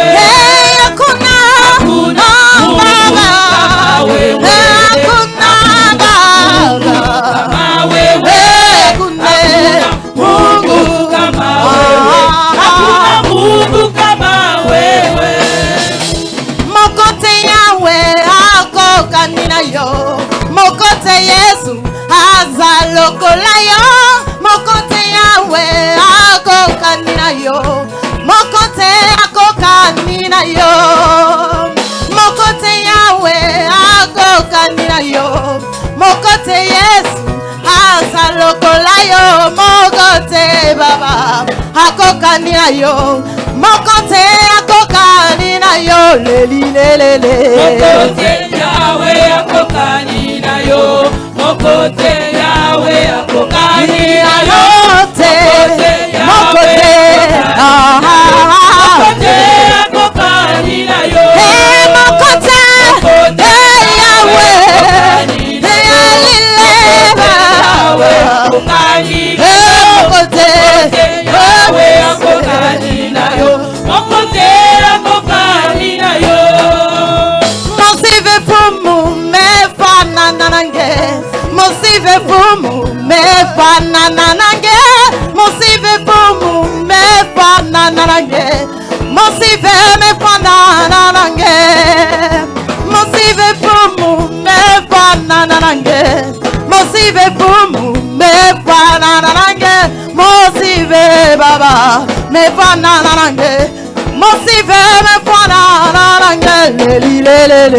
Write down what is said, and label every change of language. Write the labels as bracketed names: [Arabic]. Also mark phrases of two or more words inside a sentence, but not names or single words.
[Swahili] hakuna hakuna Mungu kama wewe, hakuna Baba kama wewe, hakuna Mungu kama wewe, hakuna Mungu kama wewe. [Lingala] Mokote yawe ako kanina yo, mokote Yesu azalokola yo, mokote yawe ako kanina yo, mokote ako kanina yo, mokote yawe ako kanina yo, mokote Yesu azalokola yo, mokote Baba ako kanina yo, mokote ako kanina yo, leli lelele. Mokote yawe ako kanina yo, mokote yawe ako kanina yo, Mokote, mokote, mokote ako kanina yo, mokote, yawe, yawe ako kanina yo, mokote, yawe ako kanina yo, mokote ako kanina yo. [Kongo] Mosive fumu mefanana nange, mosive fumu mefanana nange, mosive fumu mefanana nange, mosive mefanana nange, mosive fumu mefanana nange, mosive fumu mefanana nange, mosive Baba mefanana nange, mosive mefanana nange, leli lelele.